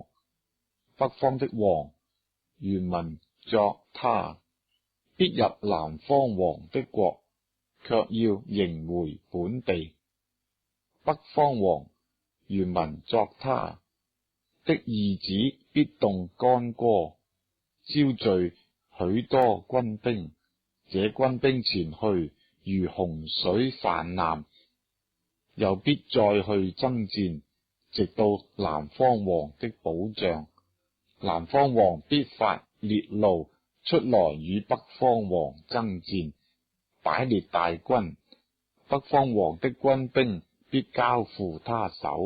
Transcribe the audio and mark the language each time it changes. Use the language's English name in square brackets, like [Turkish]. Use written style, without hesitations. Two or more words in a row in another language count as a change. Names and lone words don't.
[Chinese] 北方的王原文作他，必入南方王的國，卻要迎回本地。北方王原文作他的兒子必動干戈，招聚許多軍兵，這軍兵前去如洪水泛濫，又必再去爭戰，直到南方王的保障。南方王必發烈怒出來與北方王爭戰，擺列大軍，北方王的軍兵必交付他手。